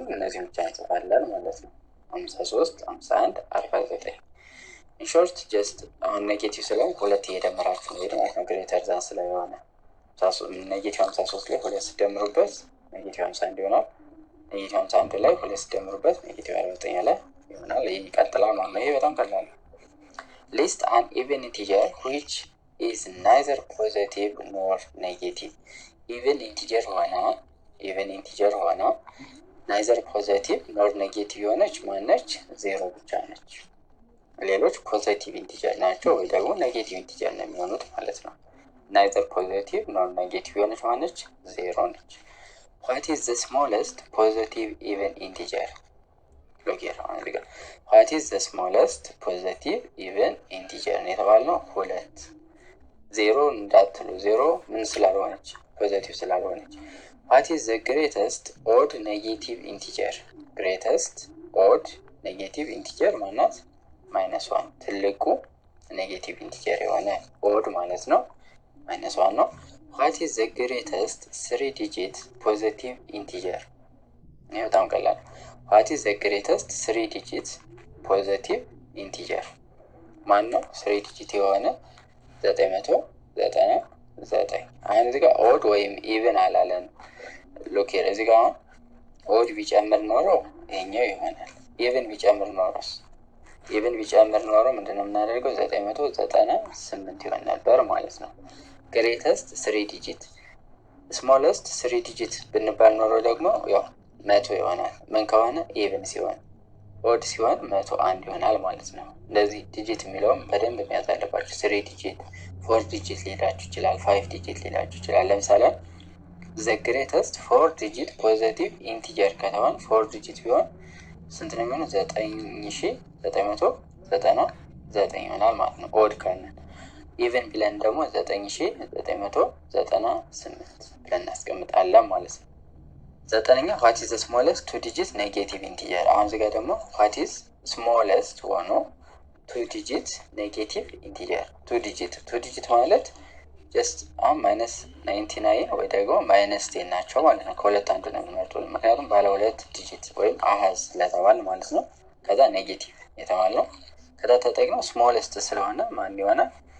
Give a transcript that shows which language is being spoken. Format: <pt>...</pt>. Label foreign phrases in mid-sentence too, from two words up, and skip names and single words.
<am>እነዚህ ብቻ እንጽፋለን ማለት ነው። 53 51 49</am> <en>in short just</en> <am>አሁን ኔጌቲቭ ስለሆነ ሁለት እየደመራችሁ ነው ማለት ነው።</am> <en>greater than</en> <am>ስለሆነ ኔጌቲቭ 53 ላይ ሁለት ሲደምሩበት ኔጌቲቭ 51 ይሆናል። ኔጌቲቭ 51 ላይ ሁለት ሲደምሩበት ኔጌቲቭ 49 ላይ ይሆናል። ይሄ ይቀጥላል ማለት ነው። ይሄ በጣም ቀላል ነው።</am> <en>list an even integer which is neither positive nor negative። even integer</en> <am>ሆና</am> <en>neither positive nor negative</en> <am>የሆነች ማነች? 0 ብቻ ነች። ሌሎች</am> <en>positive integer</en> <am>ናቸው ወይ ደግሞ</am> <en>negative integer</en> <am>ነው የሚሆኑት ማለት ነው።</am> <en>neither positive nor negative</en> <am>የሆነች ማነች?</am> <en>0 ነች። what is the smallest positive even integer? look here what is the smallest positive even integer</en> <am>ነው የተባልነው 2 0 እንዳትሉ 0 ምን ስላልሆነች ፖዚቲቭ ስላልሆነች።</am> <en>what is the greatest odd negative integer? greatest odd negative integer ማናት?</en> <am>-1 ትልቁ</am> <en>negative integer</en> <am>የሆነ ኦድ ማለት ነው -1 ነው።</am> <en>what is the greatest 3 digit positive integer?</en> <am>ይሄ በጣም ቀላል።</am> <en>what is the greatest 3 digit positive integer?</en> <am>ማን ነው 3 ዲጂት የሆነ 999? አሁን እዚህ ጋር ኦድ ወይም ኢቭን አላለን።</am> <en>look here</en> <am>እዚህ ጋር ኦድ ቢጨምር ኖሮ ይሄኛው ይሆናል። ኢቭን ቢጨምር ኖሮ ምንድነው የምናደርገው? 998 ይሆን ነበር ማለት ነው።</am> <en>greatest 3 digit smallest 3 digit</en> <am>ብንባል ኖሮ ደግሞ ያው 100 ይሆናል። ምን ከሆነ ኢቭን ሲሆን ኦድ ሲሆን 101 ይሆናል ማለት ነው። እንደዚህ ዲጂት የሚለውም በደንብ መያዝ አለባችሁ። 3 ዲጂት 4 ዲጂት ሊላችሁ ይችላል፣ 5 ዲጂት ሊላችሁ ይችላል። ለምሳሌ</am> <en>the greatest 4 digit positive integer</en> <am>ከተባለ 4 ዲጂት ቢሆን ስንት ነው የሚሆነው? 9999 ይሆናል ማለት ነው ኦድ ካልን። ኢቭን ብለን ደግሞ 9998 ብለን እናስቀምጣለን ማለት ነው። ዘጠነኛ</am> <en>what is the smallest 2 digit negative integer?</en> <am>አሁን እዚህ ጋር ደግሞ</am> <en>what is smallest</en> <am>ሆኖ</am> <en>2 digit negative integer 2 digit</en> <am>ማለት just አሁን -99 ወይ ደግሞ -10 ናቸው ማለት ነው። ከሁለት አንዱ ነው የምንመርጠው ምክንያቱም ባለ 2 ዲጂት ወይም አሃዝ ስለተባለ ማለት ነው። ከዛ ኔጌቲቭ የተባለው ከዛ ተጠቅመው ስሞለስት ስለሆነ ማን ይሆናል?</am>